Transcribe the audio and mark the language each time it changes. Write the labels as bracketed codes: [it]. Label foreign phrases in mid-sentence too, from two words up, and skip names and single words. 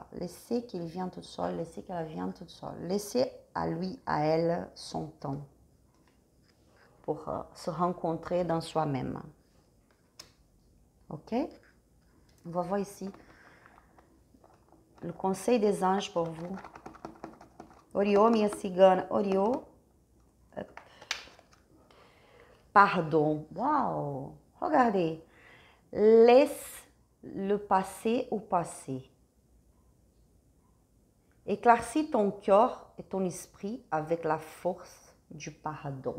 [fr] Laissez qu'il vienne tout seul, laissez qu'elle vienne toute seule. Laissez à lui, à elle, son temps pour se rencontrer dans soi-même. Ok? On va voir ici le conseil des anges pour vous. [pt] Oriô, minha cigana. Oriô. [fr] Pardon. Waouh! Regardez. Laisse le passé au passé. Éclaircis ton cœur et ton esprit avec la force du pardon.